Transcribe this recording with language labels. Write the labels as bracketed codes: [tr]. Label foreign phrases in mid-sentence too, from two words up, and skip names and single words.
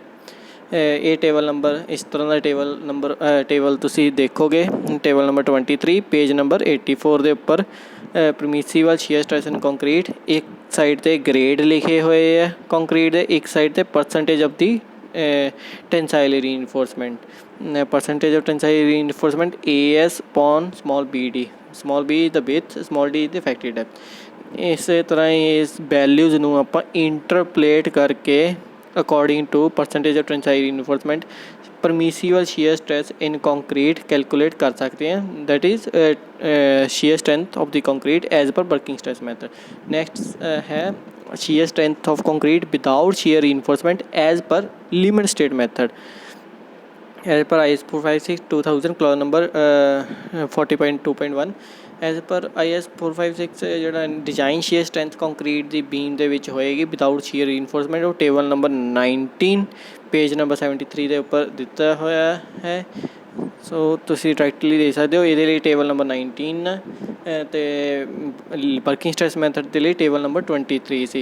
[pa] ਇਹ [en] table number [pa] ਇਸ ਤਰ੍ਹਾਂ ਦਾ ਟੇਬਲ ਤੁਸੀਂ ਦੇਖੋਗੇ [en] table number 23 page number 84 [pa] ਦੇ ਉੱਪਰ [en] permissible shear stress in concrete [pa] ਇੱਕ ਸਾਈਡ 'ਤੇ ਗ੍ਰੇਡ ਲਿਖੇ ਹੋਏ ਹੈ ਕੰਕਰੀਟ ਦੇ, ਇੱਕ ਸਾਈਡ 'ਤੇ [en] percentage of the tensile reinforcement, percentage of tensile reinforcement AS upon small bd, small b is the width, small d is the effective depth। [pa] ਇਸੇ ਤਰ੍ਹਾਂ ਹੀ ਇਸ ਵੈਲਿਊਜ਼ ਨੂੰ ਆਪਾਂ ਇੰਟਰਪਲੇਟ ਕਰਕੇ [en] according to percentage of tensile reinforcement permissible shear stress in concrete calculate [pa] ਕਰ ਸਕਦੇ ਹਾਂ, [en] that is shear strength of the concrete as per working stress method। next ਹੈ shear strength of concrete without shear reinforcement as per limit state method as per IS 456 2000 clause number 40.2.1। as per [pa] IS 456 ਜਿਹੜਾ [en] design shear strength [pa] ਕੰਕਰੀਟ ਦੀ ਬੀਮ ਦੇ ਵਿੱਚ ਹੋਏਗੀ [en] without shear reinforcement [pa] ਉਹ [en] table number 19 page number 73 [pa] ਦੇ ਉੱਪਰ ਦਿੱਤਾ ਹੋਇਆ ਹੈ। ਸੋ ਤੁਸੀਂ ਡਾਇਰੈਕਟਲੀ ਦੇ ਸਕਦੇ ਹੋ। ਇਹਦੇ ਲਈ [en] table number 19 [pa] ਅਤੇ [en] working stress method [pa] ਦੇ ਲਈ [en] table number 23 [pa] ਸੀ।